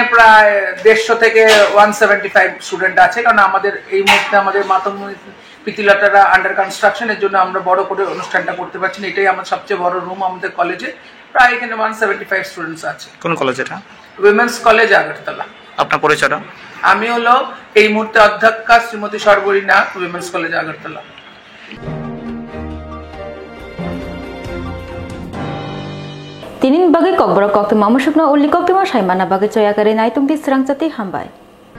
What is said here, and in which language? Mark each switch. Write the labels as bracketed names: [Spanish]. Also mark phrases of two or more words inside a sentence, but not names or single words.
[Bangla] প্রায় 150 থেকে 175 স্টুডেন্ট আছে, কারণ আমাদের এই মুহূর্তে আমাদের মাতঙ্গ পিতিলাটারা [English] under construction, [Bangla] এর জন্য আমরা বড় করে অনুষ্ঠানটা করতে পারছি না। এটাই আমার সবচেয়ে বড় রুম আমাদের কলেজে। প্রায় এখানে 175 স্টুডেন্টস আছে। কোন কলেজ এটা? উইমেন্স কলেজ আগরতলা। আপনার পরিচয়টা? আমি হলো এই মুহূর্তে অধ্যক্ষা শ্রীমতী সর্বরীনা, উইমেন্স কলেজ আগরতলা। [Kok Borok] Tinin bagai kok berok kok tu mamusuk na uli kok tu mas hai mana bagai coya kare nai tung di serang jati hambai.